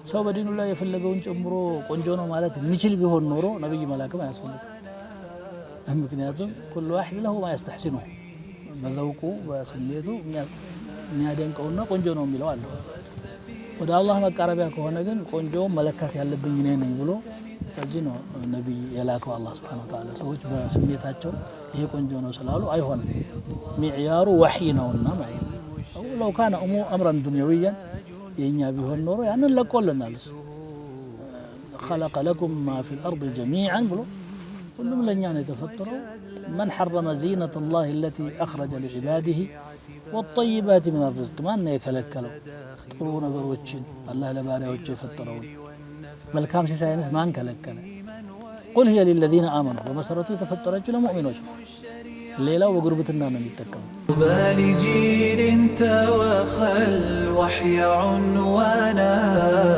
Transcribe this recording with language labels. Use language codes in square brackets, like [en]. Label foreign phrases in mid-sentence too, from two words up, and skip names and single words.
[am] ሰው በዲኑ ላይ የፈለገውን ጨምሮ ቆንጆ ነው ማለት የሚችል ቢሆን ኖሮ ነብይ መላክም አያስፈልግም ምክንያቱም [ar] كل واحد له ما يستحسنه [am] በዘውቁ በስሜቱ የሚያደንቀውና ቆንጆ ነው የሚለው አለ ወደ አላህ መቃረቢያ ከሆነ ግን ቆንጆ መለካት ያለብኝ እኔ ነኝ ብሎ ስለዚህ ነው ነብይ የላከው አላህ [ar] سبحانه وتعالى [am] ሰዎች በስሜታቸው [ar] ይሄ ቆንጆ ነው ስላሉ አይሆንም ሚዕያሩ ወህይ ነውና ማለት ነው لو كان امرا دنيويا [am] የኛ ቢሆን ኖሮ ያንን ለቆልናል [ar] خلق لكم ما في الارض جميعا [am] ብሎ ሁሉም ለኛ ነው የተፈጠረው [ar] من حرم زينة الله التي اخرج لعباده والطيبات من الرزق [am] ማን ነው የከለከለው ጥሩ ነገሮችን አላህ ለባሪያዎቹ የፈጠረው መልካም ሲሳይንስ ማን ከለከለ [ar] قل هي للذين امنوا [am] በመሰረቱ የተፈጠረችው ለሙእሚኖች ሌላው በጉርብትና ነው የሚጠቀመው [ar] بالجيل توخى الوحي عنوانا